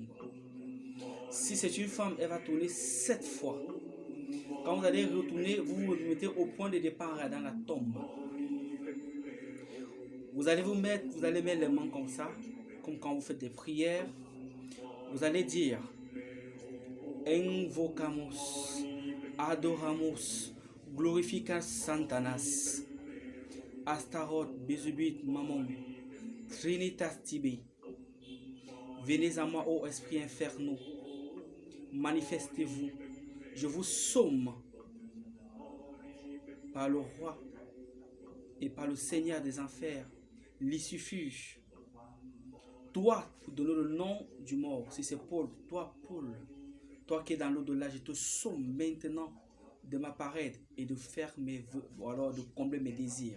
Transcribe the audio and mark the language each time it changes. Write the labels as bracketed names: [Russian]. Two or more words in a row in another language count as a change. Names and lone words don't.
[French] Si c'est une femme, elle va tourner 7 fois. Quand vous allez retourner, vous vous mettez au point de départ dans la tombe. Vous allez mettre les mains comme ça, comme quand vous faites des prières. Vous allez dire [Latin] Invocamos, adoramos, glorificas Santanas, Astaroth, Bézubit, Mammon, Trinitas Tibi. [French] Venez à moi, ô esprit infernaux, manifestez-vous. Je vous somme par le roi et par le Seigneur des enfers, l'issufuge. Toi, pour donner le nom du mort, si c'est Paul, toi qui es dans l'au-delà, je te somme maintenant de m'apparaître et de faire mes vœux, ou alors de combler mes désirs.